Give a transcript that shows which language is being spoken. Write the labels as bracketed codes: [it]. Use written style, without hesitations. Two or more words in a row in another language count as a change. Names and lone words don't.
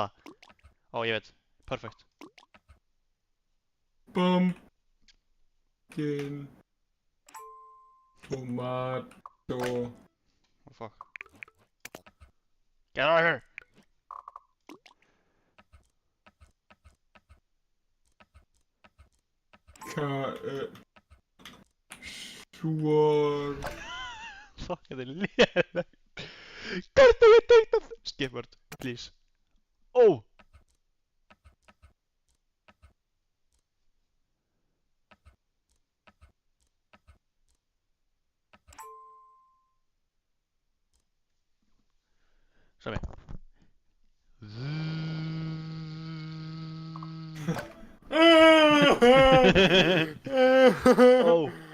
[is] Ó, ég veit. [en] Perfect. Pumpkin. Tomato. Oh, fuck. Get out of here! [is] Svor. Fuck, þetta er léleg. Hvernig er teikna þetta? [en] Skip word, please. [is] Ó! Sami. Ó!